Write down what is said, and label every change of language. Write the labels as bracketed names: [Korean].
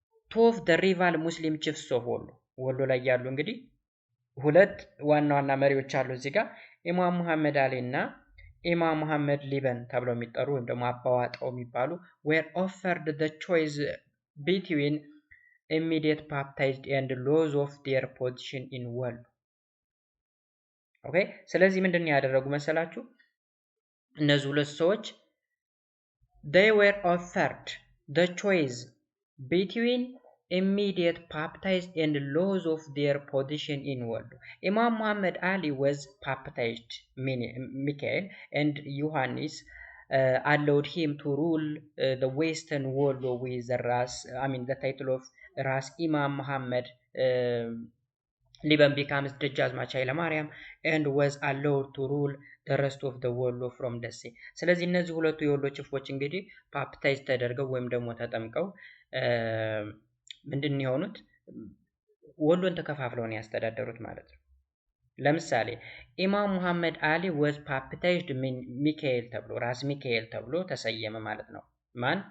[English] ቶፍ ደ ሪቫል ሙስሊም ቺፍስ ኦፍ ወሎ [Amharic] ላይ ያሉ እንግዲህ ሁለት ዋና ዋና መሪዎች አሉ እዚህ ጋር ኢማም መሐመድ አሊ እና ኢማም መሐመድ ሊበን ተብለው የሚጠሩ ወይም ደግሞ አባዋጣው የሚባሉ [English] were offered the choice between immediate baptized and lose of their position in Wollo። [Amharic] ኦኬ፣ ስለዚህ ምንድነው ያደረጉ መሰላችሁ? እነዚህ ሁለት ሰዎች [English] they were offered the choice between immediate baptized and lose of their position in Wollo. Imam Muhammad Ali was baptized Michael and Yohannes allowed him to rule the western Wollo with the title of Ras Imam Muhammad [Amharic] ሊበን becomes ደጃዝማች ኃይለማርያም [English] and was allowed to rule the rest of the [Amharic] ወሎ from ደሴ። ስለዚህ እነዚህ ሁለቱ የወሎ ጭፍሮች እንግዲህ ፓፕታይዝ ተደርገው ወይም ደግሞ ተጠምቀው ምንድን የሆኑት ወሎን ተከፋፍለው ነው ያስተዳደሩት ማለት ነው። ለምሳሌ ኢማም ሙሐመድ አሊ [English] was baptized [Amharic] ሚካኤል ተብሎ ራስ ሚካኤል ተብሎ ተሰየመ ማለት ነው። ማን?